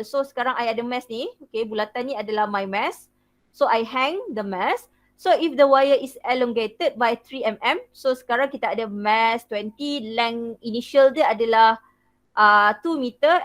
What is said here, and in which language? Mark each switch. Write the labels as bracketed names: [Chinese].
[Malay] So sekarang I ada mass ni. Okay, bulatan ni adalah [English] my mass. So I hang the mass. So if the wire is elongated by 3 mm. [Malay] So sekarang kita ada mass 20. Length initial dia adalah 2 meter.